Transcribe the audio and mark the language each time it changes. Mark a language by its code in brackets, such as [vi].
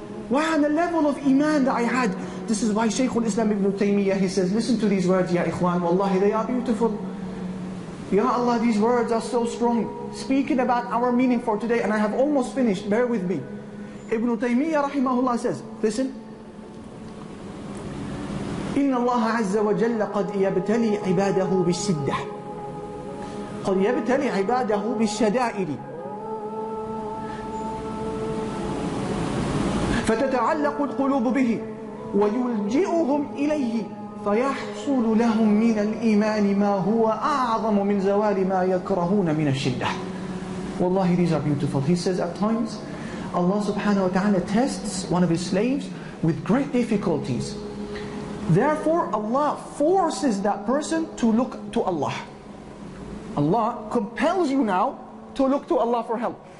[en] Wow, the level of iman that I had. This is why Shaykh al-Islam ibn Taymiyyah, he says, listen to these words, ya ikhwan, wallahi, they are beautiful. Ya Allah, these words are so strong. Speaking about our meaning for today, and I have almost finished, bear with me. Ibn Taymiyyah rahimahullah says, listen. [ar] إن الله عز وجل قد يبتلي عباده بالشدة قد يبتلي عباده بالشدائد فتتعلق القلوب به ويلجئهم إليه فيحصل لهم من الإيمان ما هو أعظم من زوال ما يكرهون من الشدة. [en] Wallahi, these are beautiful. He says at times Allah subhanahu wa ta'ala tests one of His slaves with great difficulties. Therefore Allah forces that person to look to Allah. Allah compels you now to look to Allah for help.